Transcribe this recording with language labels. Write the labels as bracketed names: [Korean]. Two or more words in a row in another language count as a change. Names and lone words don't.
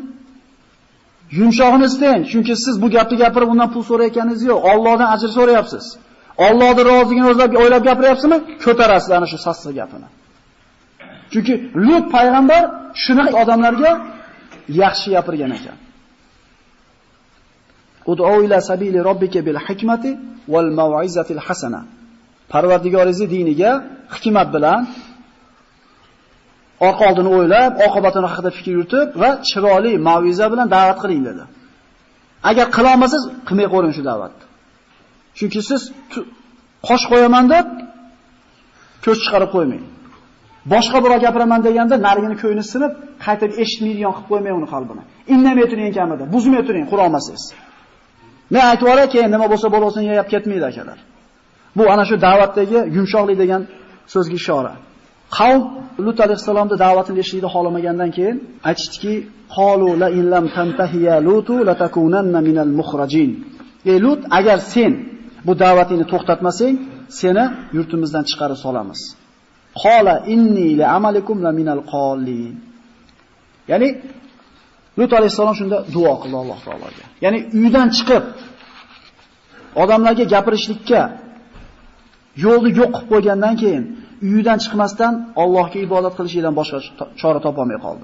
[Uzbek] Yumshog'ini istang, chunki siz bu gapni gapirib undan pul so'rayotganingiz yo'q. Allohdan ajr so'rayapsiz. Allohning roziligini o'ylab gapiryapsizmi? Ko'tarasiz ana shu sassiq gapini. Chunki Lut payg'ambar shunaqa odamlarga yaxshi gapirgan ekan. [Arabic] ادع إلى سبيل ربك بالحكمة والموعظة الحسنة. [Uzbek] Parvardigoringiz diniga hikmat bilan orqa oldini o'ylab, oqibatini haqida fikr yuritib va chiroyli mau'iza bilan da'vat qiling dedi. Agar qila olmasangiz, qilmay qo'ying shu da'vatni. Chunki siz qosh qo'yaman deb ko'z chiqarib qo'ymang. Boshqa birov gapiraman deganda narigini ko'yini sinib, qaytib eshitmaydigan qilib qo'ymang uni qalbini. Indamay turing kamida, buzmay turing qura olmasangiz. Men aytib o'ray, keyin nima bo'lsa bo'lsin yeyib ketmaydi akalar. Bu ana shu da'vatdagi yumshoqlik degan so'zga ishora. Qavm Lut alayhisalomning da'vatini eshitishni xohlamagandan keyin aytishdiki, [Arabic] قالوا لئن لم تنته يا لوط لتكونن من المخرجين. [Uzbek] Ey Lut, agar sen bu da'vatingni to'xtatmasang, seni yurtimizdan chiqarib solamiz. [Arabic] قال إني لعملكم لمن القالين. [Uzbek] Ya'ni Lut alayhisalom shunda duo qildi Alloh taologa. Ya'ni uydan chiqib odamlarga gapirishlikka yo'lni yo'q qilib qo'ygandan keyin uyidan chiqmasdan Allohga ibodat qilishdan boshqa chora topa olmay qoldi.